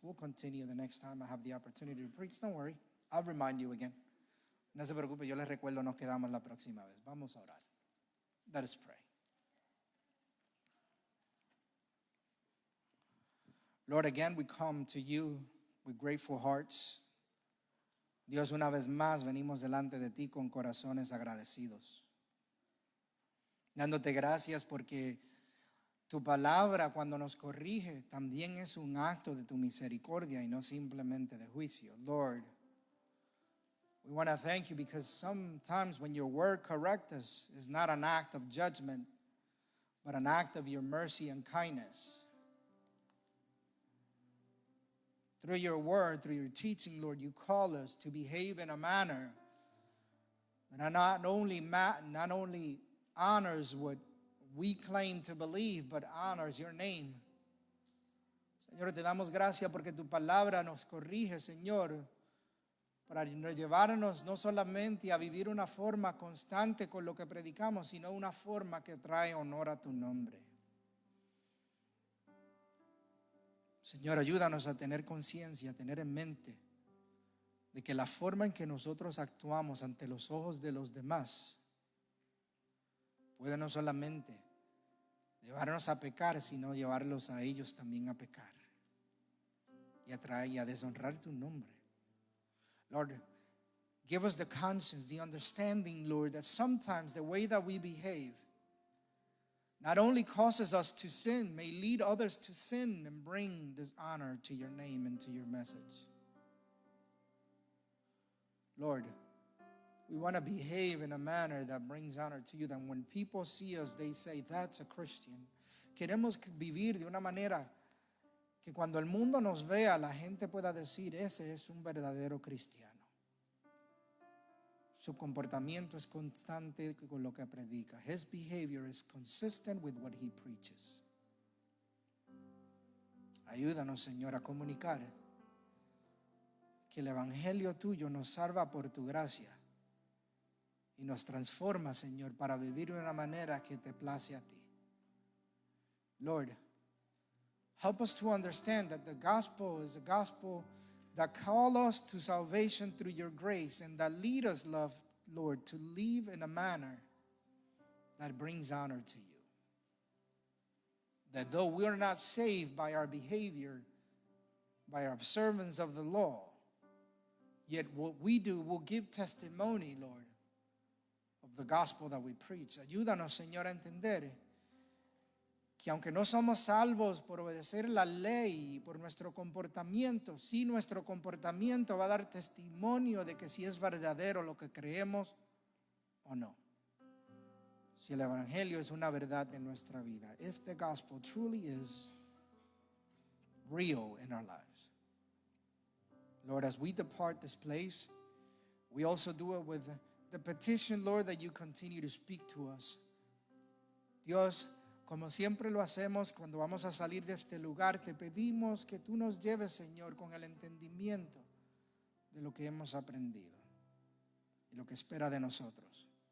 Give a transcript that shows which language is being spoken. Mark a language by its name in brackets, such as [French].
[English] We'll continue the next time I have the opportunity to preach. Don't worry, I'll remind you again. [Spanish] No se preocupe, yo les recuerdo, nos quedamos la próxima vez. Vamos a orar. [English] Let us pray. Lord, again we come to you with grateful hearts. [Spanish] Dios, una vez más venimos delante de ti con corazones agradecidos. Dándote gracias porque tu palabra cuando nos corrige también es un acto de tu misericordia y no simplemente de juicio. [English] Lord, we want to thank you because sometimes when your word corrects us, it's not an act of judgment, but an act of your mercy and kindness. Through your word, through your teaching, Lord, you call us to behave in a manner that not only honors what we claim to believe, but honors your name [Spanish] Señor, te damos gracias porque tu palabra nos corrige, Señor, para llevarnos no solamente a vivir una forma constante con lo que predicamos, sino una forma que trae honor a tu nombre. Señor, ayúdanos a tener conciencia, a tener en mente de que la forma en que nosotros actuamos ante los ojos de los demás puede no solamente llevarnos a pecar, sino llevarlos a ellos también a pecar y a deshonrar tu nombre. [English] Lord, give us the conscience, the understanding, Lord, that sometimes the way that we behave not only causes us to sin, may lead others to sin and bring dishonor to your name and to your message. Lord, we want to behave in a manner that brings honor to you, that when people see us, they say, that's a Christian. [Spanish] Queremos vivir de una manera que cuando el mundo nos vea, la gente pueda decir, ese es un verdadero cristiano. Su comportamiento es constante con lo que predica. [English] His behavior is consistent with what he preaches. [Spanish] Ayúdanos, Señor, a comunicar que el evangelio tuyo nos salva por tu gracia y nos transforma, Señor, para vivir de una manera que te place a ti. [English] Lord, help us to understand that the gospel is a gospel that call us to salvation through your grace and that lead us, Lord, to live in a manner that brings honor to you. That though we are not saved by our behavior, by our observance of the law, yet what we do will give testimony, Lord, of the gospel that we preach. [Spanish] Ayúdanos, Señor, a entender que aunque no somos salvos por obedecer la ley y por nuestro comportamiento, sí nuestro comportamiento va a dar testimonio de que si es verdadero lo que creemos o no. Si el evangelio es una verdad en nuestra vida. [English] If the gospel truly is real in our lives. Lord, as we depart this place, we also do it with the petition, Lord, that you continue to speak to us. [Spanish] Dios, como siempre lo hacemos cuando vamos a salir de este lugar, te pedimos que tú nos lleves, Señor, con el entendimiento de lo que hemos aprendido y lo que espera de nosotros.